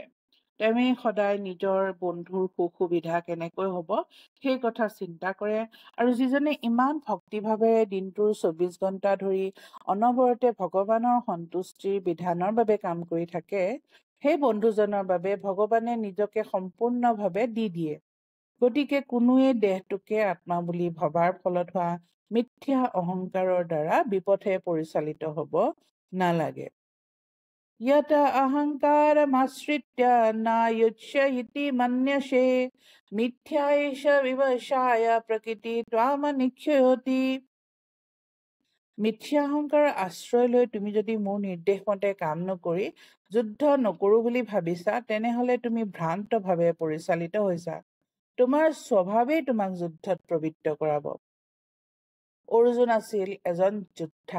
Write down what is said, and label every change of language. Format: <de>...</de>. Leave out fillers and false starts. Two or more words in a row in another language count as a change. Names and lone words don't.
<as>তেওঁৱেই সদায় নিজৰ বন্ধুৰ সুখ সুবিধা কেনেকৈ হ'ব সেই কথা চিন্তা কৰে আৰু যিজনে ইমান ভক্তিভাৱেৰে দিনটোৰ 24 ঘণ্টা ধৰি অনবৰতে ভগৱানৰ সন্তুষ্টিৰ বিধানৰ বাবে কাম কৰি থাকে, সেই বন্ধুজনৰ বাবে ভগৱানে নিজকে সম্পূৰ্ণভাৱে দি দিয়ে। গতিকে কোনোৱে দেহটোকে আত্মা বুলি ভবাৰ ফলত হোৱা মিথ্যা অহংকাৰৰ দ্বাৰা বিপথে পৰিচালিত হ'ব নালাগে।</as> <sa>यत अहंकारमाश्रित्य न युच्य इति मन्यसे मिथ्या एष विवशाय प्रकृति त्वामनिक्षयति।</sa> <as>মিথ্যা অহংকাৰৰ আশ্ৰয় লৈ তুমি যদি মোৰ নিৰ্দেশ মতে কাম নকৰি যুদ্ধ নকৰো বুলি ভাবিছা তেনেহলে তুমি ভ্ৰান্তভাৱে পৰিচালিত হৈছা। তোমাৰ স্বভাৱেই তোমাক যুদ্ধত প্ৰবৃত্ত কৰাব। অৰ্জুন আছিল এজন যোদ্ধা।</as>